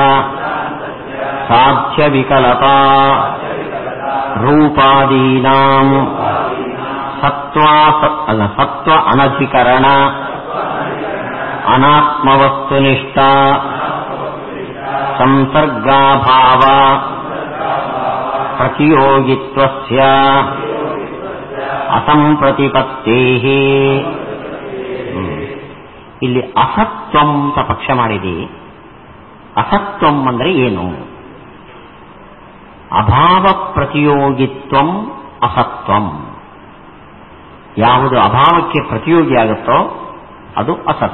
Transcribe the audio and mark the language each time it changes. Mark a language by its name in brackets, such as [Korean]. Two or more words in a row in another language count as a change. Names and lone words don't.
[Sanskrit] ಸಾಧ್ಯವಿಕಲತಾ ರೂಪಾದೀನಾಂ ಸತ್ವ ಅನಧಿಕರಣ ಅನಾತ್ಮವಸ್ತುನಿಷ್ಠ ಸಂಸರ್ಗಾಭಾವ ಪ್ರತಿಯೋಗಿತ್ವಸ್ಯ ಅಸಂಪ್ರತಿಪತ್ತೇಃ. [Kannada] ಇಲ್ಲಿ ಅಸತ್ವಂ ಅಂತ ಪಕ್ಷ ಮಾಡಿದೆ. ಅಸತ್ವಂ ಅಂದ್ರೆ ಏನು? ಅಭಾವ ಪ್ರತಿಯೋಗಿತ್ವಂ ಅಸತ್ವಂ. ಯಾವುದು ಅಭಾವಕ್ಕೆ ಪ್ರತಿಯೋಗಿಯಾಗುತ್ತೋ ಅದು ಅಸತ್.